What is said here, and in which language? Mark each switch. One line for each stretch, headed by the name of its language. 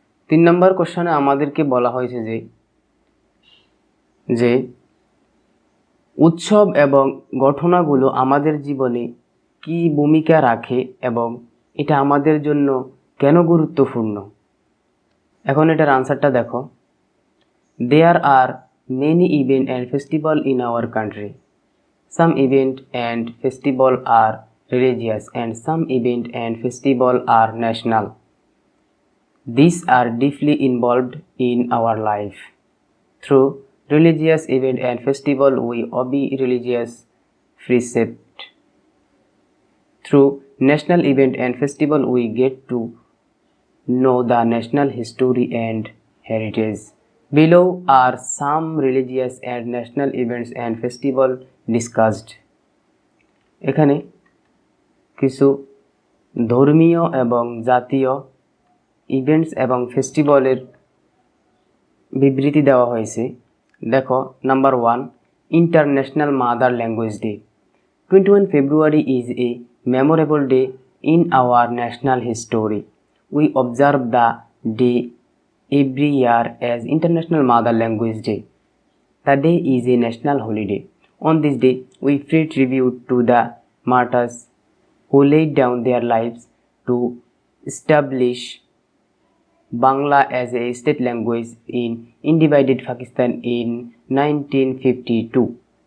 Bangla: 3 number কোশ্চেনে আমাদেরকে বলা হয়েছে যে উৎসব এবং ঘটনাগুলো আমাদের জীবনে কি ভূমিকা রাখে এবং এটা আমাদের জন্য কেন গুরুত্বপূর্ণ। এখন এটার আনসারটা দেখো,
English: There are many event and festival in our country. Some event and festival are religious and some event and festival are national. These are deeply involved in our life. Through religious event and festival we obey religious precept. Through national event and festival we get to know the national history and heritage. Below are some religious and national events and festival discussed.
Bangla: এখানে কিছু ধর্মীয় এবং জাতীয় events এবং ফেস্টিভ্যালের বিবৃতি দেওয়া হয়েছে। দেখো, number 1, international mother language day.
English: 21 February is a memorable day in our national history. We observe the day every year as International Mother Language Day. The day is a national holiday. On this day, we pay tribute to the martyrs who laid down their lives to establish Bangla as a state language in undivided Pakistan in 1952.